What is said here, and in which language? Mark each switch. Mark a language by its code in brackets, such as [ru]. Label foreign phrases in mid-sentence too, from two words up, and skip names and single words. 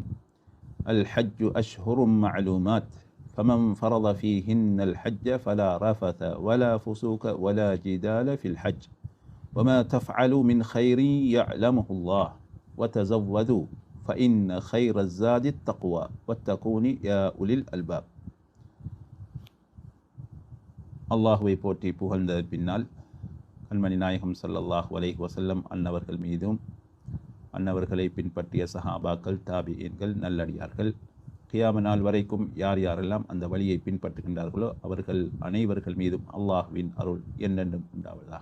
[ar] الحج أشهر معلومات فمن فرض فيهن الحج فلا رفث ولا فسوق ولا جدال في الحج وما تفعلوا من خير يعلمه الله وتزودوا فإن خير الزاد التقوى واتقون يا أولي الألباب. [ta] அல்லாஹுவை போற்றி புகழ்ந்த பின்னால் கண்மணி நாயகம் [ar] صلى الله عليه وسلم [ta] அன்னவர்கள் மீதும் அன்னவர்களை பின்பற்றிய சஹாபாக்கள், தாபிஈன்கள், நல்லடியார்கள், கியாம நாள் வரைக்கும் யார் யாரெல்லாம் அந்த வழியை பின்பற்றுகின்றார்களோ அவர்கள் அனைவர்கள் மீதும் அல்லாஹுவின் அருள் என்னென்றும் உண்டாவதாக.